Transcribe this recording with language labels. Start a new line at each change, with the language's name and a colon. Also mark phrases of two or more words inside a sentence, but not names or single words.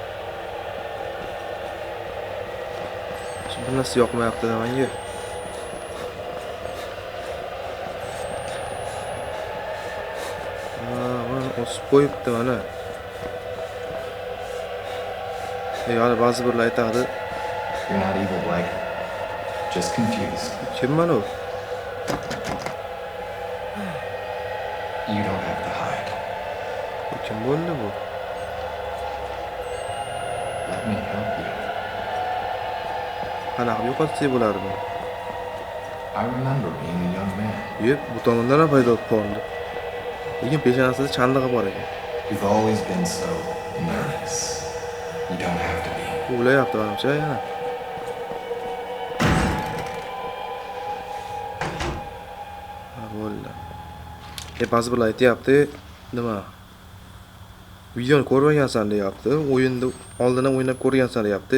Uzbek: Bu nasıl yoqmayapti menga? Mana osib qo'yibdi mana. Yani ba'zi birlar aytadi.
English: You're not evil, Blake. Just confused.
Uzbek: Kimman u?
English: You don't have to hide.
Uzbek: Kim bo'ldi bu?
English: Let me help you.
Uzbek: Qanaqa yo'qotsak bo'lardi?
English: I remember being a young man.
Uzbek: Yep, bu tomondan ham paydo bo'lib qoldi. Lekin peshonasida chandig'i bor ekan.
English: You've always been so nervous. You don't have to be.
Uzbek: O'ylayapti menimcha yana. Ha, bo'ldi. Ba'zi birlar aytyapti, nima? Videoni ko'rmagansan deyapti. O'yinni oldindan o'ynab ko'rgansan deyapti.